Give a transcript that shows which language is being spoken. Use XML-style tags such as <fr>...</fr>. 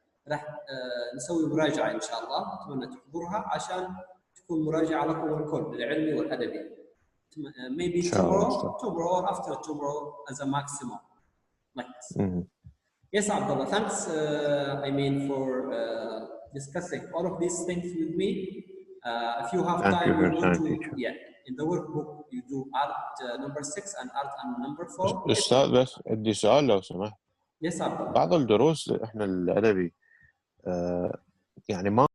<ar>راح نسوي مراجعة إن شاء الله. أتمنى تحضرها عشان تكون مراجعة لكم الكل العلمي والأدبي.</ar> <en>Maybe tomorrow or after tomorrow as a maximum. Like this. Yes, Abdullah, thanks. I mean for discussing all of these things with me. If you have time, we want to. Yeah, in the workbook you do art number 6 and art number 4.</en> <ar>أستاذ بس عندي سؤال لو سمحت.</ar> <en>Yes, Abdullah.</en> <ar>بعض الدروس إحنا الأدبي يعني ما</ar>